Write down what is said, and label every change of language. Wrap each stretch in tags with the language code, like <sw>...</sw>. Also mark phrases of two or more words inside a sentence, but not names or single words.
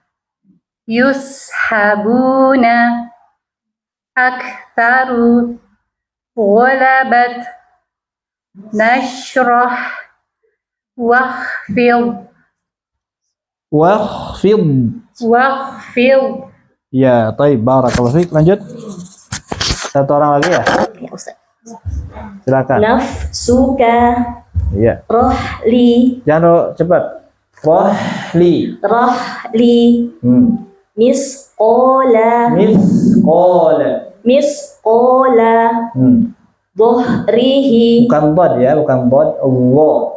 <ar>Aktsaru. Ghalabat. Nashrah. Wakhfid.</ar> <id>Ya, baik,</id> <ar>barakallahu fiik.</ar> <id>Lanjut. Satu orang lagi ya? Ya, Ustaz. Silakan.</id> <ar>Nafsuka.</ar> <id>Iya.</id> <ar>Rahli.</ar> <id>Jangan cepat. Rahli.</id> <ar>Misqala. Dhahrihi.</ar> <id>Bukan bod ya, bukan bod. Allah.</id>